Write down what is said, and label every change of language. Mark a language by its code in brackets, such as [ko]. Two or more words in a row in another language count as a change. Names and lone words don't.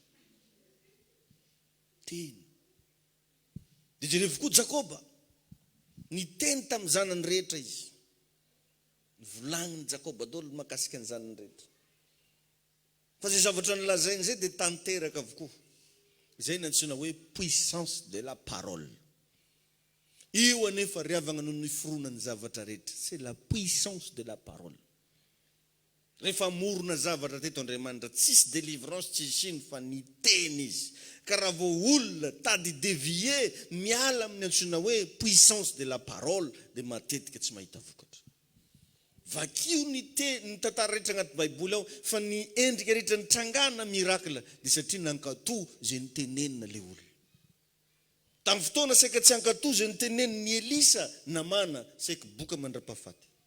[mg] Teny. Dia jerevy koa Jakoba, niteny tamin'ny zanany rehetra izy. Volagniny Jakoba daholo makasika ny zanany rehetra. Fa zay zavatra nilazainy zay dia tanteraka avokoa. Izay nantsina hoe [fr] puissance de la parole. [mg] Io anefa riavagna noho ny fironany zavatra rehetra. [fr] C'est la puissance de la parole. [mg] Rehefa morona zavatra teto Andriamanitra, tsisy délivrance tsy siny fa ny teny izy. Ka raha vao olona tady dévier miala amin'ny antsoina hoe [fr] puissance de la parole, [mg] dia matetika tsy mahita vokatra. Vakio ny tantara rehetra agnaty baiboly ao, fa ny endrika rehetra nitrangana miracle, dia satria nankatoa zay nitenenina le olona. Tamin'ny fotoana saika tsy ankatoa zay niteneniny ny Elisa namana, saika boka mandra-pahafaty.